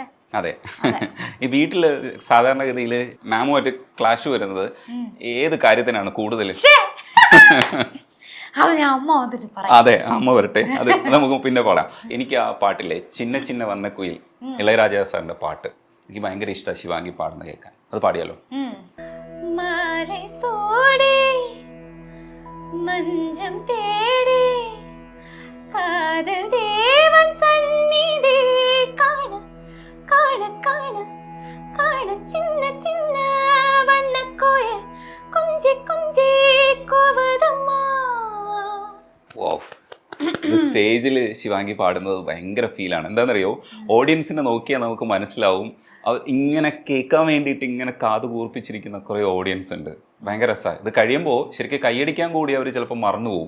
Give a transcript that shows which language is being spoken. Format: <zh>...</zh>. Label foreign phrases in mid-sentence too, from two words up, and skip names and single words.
<ml>അതെ, ഈ വീട്ടില് സാധാരണഗതിയിൽ മാമുമായിട്ട് ക്ലാഷ് വരുന്നത് ഏത് കാര്യത്തിനാണ് കൂടുതൽ? അത് ഞാൻ അമ്മ വന്നിട്ട് പറയാം. അതെ, അമ്മ വരട്ടെ, അത് നമുക്ക് പിന്നെ പറയാം. എനിക്ക് ആ പാട്ടില്ലേ ചിന്ന ചിന്ന വന്ന കുയിൽ, ഇളയരാജ സാറിന്റെ പാട്ട് എനിക്ക് ഭയങ്കര ഇഷ്ടമാണ്. ശിവാംഗി പാടുന്ന കേൾക്കാൻ, അത് പാടിയാലോ?</ml> <ta>മാலை சோடி மஞ்சம் தேடி காதல் தேவன் சந்நிதி காண காண காண காண சின்ன சின்ன வண்ண கோயில் கொஞ்சி கொஞ்சி கோவதம்மா.</ta> <ml>സ്റ്റേജിൽ ശിവാംഗി പാടുന്നത് ഭയങ്കര ഫീലാണ്. എന്താണെന്നറിയോ, ഓഡിയൻസിനെ നോക്കിയാൽ നമുക്ക് മനസ്സിലാവും, ഇങ്ങനെ കേൾക്കാൻ വേണ്ടിയിട്ട് ഇങ്ങനെ കാത് കൂർപ്പിച്ചിരിക്കുന്ന കുറേ ഓഡിയൻസ് ഉണ്ട്. ഭയങ്കര രസമാണ്. ഇത് കഴിയുമ്പോൾ ശരിക്കും കൈയടിക്കാൻ കൂടി അവർ ചിലപ്പോൾ മറന്നുപോകും.</ml>